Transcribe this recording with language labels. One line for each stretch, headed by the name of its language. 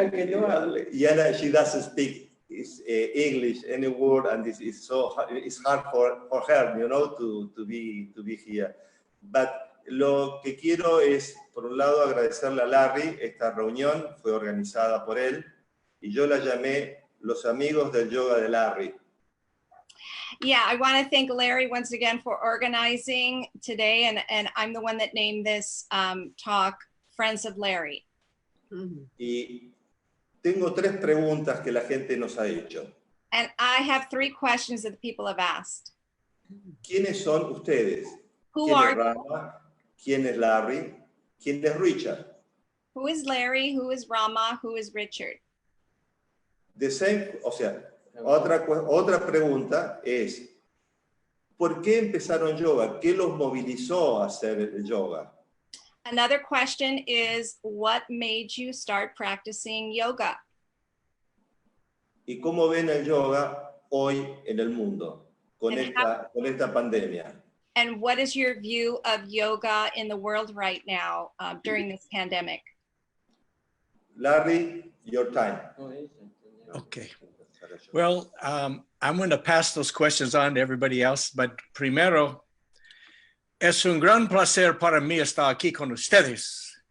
English: Yana, she doesn't speak English any word, and this is it's hard for her, you know, to be here. But
Spanish: lo que quiero es, por un lado, agradecerle a Larry. Esta reunión fue organizada por él y yo la llamé Los Amigos del Yoga de Larry.
English: Yeah, I want to thank Larry once again for organizing today, and I'm the one that named this talk Friends of Larry.
Spanish: Y tengo 3 preguntas que la gente nos ha hecho.
English: And I have 3 questions that the people have asked.
Spanish: ¿Quiénes son ustedes?
English: Who
Spanish: ¿Quién
English: are
Spanish: es Rama? ¿Quién es Larry? ¿Quién es Richard?
English: Who is Larry? Who is Rama? Who is Richard? The same,
Spanish: o sea, otra pregunta es, ¿por qué empezaron yoga? ¿Qué los movilizó a hacer el yoga?
English: Another question is, what made you start practicing yoga?
Spanish: ¿Y cómo ven el yoga hoy en el mundo con esta pandemia?
English: And what is your view of yoga in the world right now during this pandemic? Larry, your time. Okay. Well, I'm going to pass those questions on to everybody else, but
Spanish: primero, es un gran placer para mí estar aquí con ustedes.